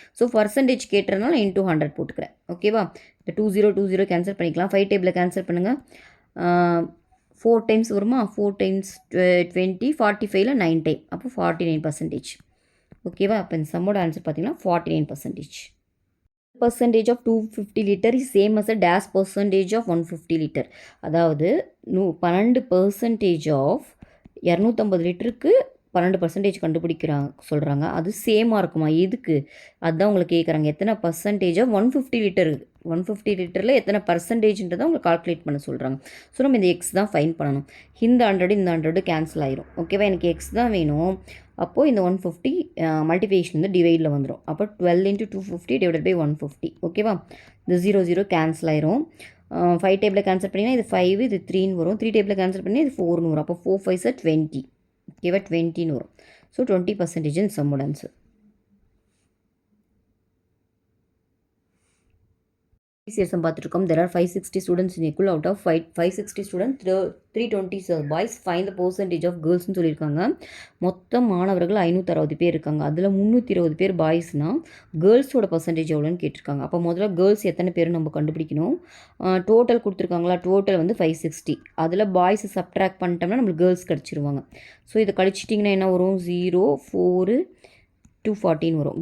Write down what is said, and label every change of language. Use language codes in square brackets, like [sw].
[ta] So percentage கேட்டதுனால into 100 போட்டுக்கிறேன். ஓகேவா? இந்த 20 கேன்சல் பண்ணிக்கலாம். 5 டேபிளில் கேன்சல் பண்ணுங்கள். 4 டைம்ஸ் வருமா? 4 டைம்ஸ் 20, 45ல் 9 டைம். அப்போ 49%. ஓகேவா? அப்போ இந்த சம்மோட ஆன்சர் பார்த்தீங்கன்னா 49%. [en] percentage of 250 liter is same as a dash percentage of 150 liter. [ta] அதாவது 12% ஆஃப் 250 லிட்டருக்கு 12% கண்டுபிடிக்கிறாங்க சொல்கிறாங்க. அது சேமாக இருக்குமா? எதுக்கு? அதுதான் உங்களுக்கு கேட்குறாங்க. எத்தனை பர்சன்டேஜாக 150 லிட்டர் 150 லிட்டரில் எத்தனை பர்சன்டேஜ்ன்றதை உங்களுக்கு கால்குலேட் பண்ண சொல்கிறாங்க. ஸோ நம்ம இந்த எக்ஸ் தான் ஃபைன் பண்ணணும். இந்த 100 கேன்சல் ஆயிரும். ஓகேவா? எனக்கு எக்ஸ் தான் வேணும். அப்போது இந்த 150 மல்டிபிகேஷன் வந்து டிவைடில் வந்துடும். அப்போ 12 × 250 டிவைடட் பை 150. ஓகேவா? இந்த 0 கேன்சல் ஆயிரும். 5 டேபிளில் கேன்சல் பண்ணிங்கன்னா இது 5, இது 3ன்னு வரும். 3 டேபிளில் கேன்சல் பண்ணி இது 4ன்னு வரும். அப்போ 4 5s 20. ஓகேவா? 20ன்னு வரும். So 20% சம்மோட answer. சிஎஸ்எம் பார்த்துருக்கோம். [en] There are 560 students in school. Out of 560 students, 320 boys. Find the percentage of girlsனு [ta] சொல்லியிருக்காங்க. மொத்தம் மாணவர்கள் 560 பேர் இருக்காங்க. அதில் 320 பேர் பாய்ஸ்னால் கேர்ள்ஸோட பர்சன்டேஜ் எவ்வளோன்னு கேட்டிருக்காங்க. அப்போ முதல்ல கேர்ள்ஸ் எத்தனை பேர் நம்ம கண்டுபிடிக்கணும். டோட்டல் கொடுத்துருக்காங்களா? டோட்டல் வந்து 560. அதில் பாய்ஸை சப்ட்ராக்ட் பண்ணிட்டோம்னா நம்மளுக்கு கேர்ள்ஸ் கிடச்சிருவாங்க. ஸோ இதை கழிச்சிட்டிங்கன்னா என்ன வரும்? 0, 4, 214 வரும்.